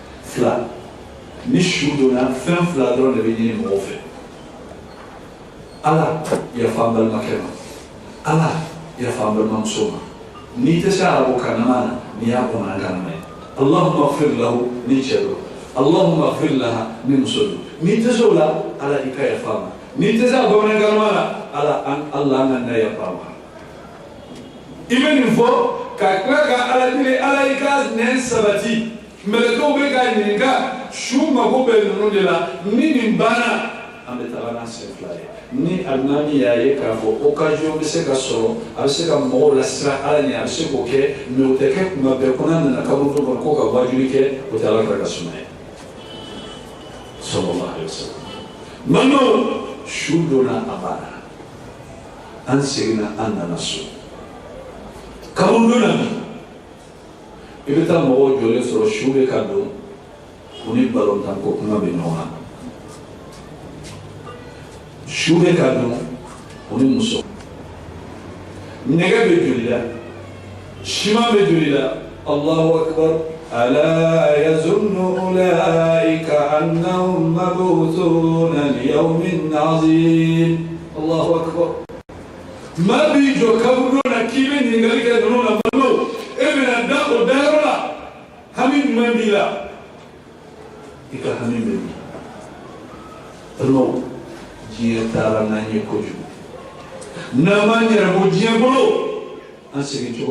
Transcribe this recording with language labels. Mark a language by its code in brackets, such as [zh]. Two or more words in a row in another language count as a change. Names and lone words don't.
[bm] fila ni su donna fɛn fila dɔrɔn de bɛ ɲini mɔgɔw fɛ ala yafa an balimakɛ ma ala yafa an balimamuso ma n'i tɛ se arabu kanama na n'i y'a bamanankan mɛn [ar] اللهم اغفر له [bm] ni cɛ don [ar] اللهم اغفر لها [bm] ni muso don n'i tɛ se o la ala i ka yafa ma n'i tɛ se a bamanankan ma na ala an ka na yafa ma i bɛ nin fɔ ka tila ka ala deli ala i ka nɛn sabati mɛlɛkɛw bɛ ka ɲininka su mago bɛ ninnu de la ni nin banna an bɛ taga n'a sen fila ye ni alimami y'a ye k'a fɔ occasion bɛ se ka sɔrɔ a bɛ se ka mɔgɔw lasira ala ɲɛ a bɛ se k'o kɛ mɛ o tɛ kɛ kuma bɛɛ ko n'a nana kaburu dɔ kɔnɔ ko ka wajuli kɛ o tɛ ala ka suma ye [ar] صلى الله عليه وسلم [bm] balimaw su donna a banna an seginna an nana so kaburu donna bi i bɛ taa mɔgɔw jɔlen sɔrɔ su bɛ ka don u ni balontan ko kuma bɛ ɲɔgɔn na su bɛ ka don u ni muso nɛgɛ bɛ joli la siman bɛ joli la [ar] الله أكبر ألا يظن أولئك أنهم مبعوثون ليوم عظيم الله أكبر [bm] ma bi jɔ kaburu na k'i bɛ ɲininkali kɛ ninnu na balimaw e bɛna da o dayɔrɔ la hami ɲuman b'i la i ka hami bɛ min balimaw diɲɛ taara n'an ye kojugu n'an m'an yɛrɛ bɔ diɲɛ bolo an segin cogo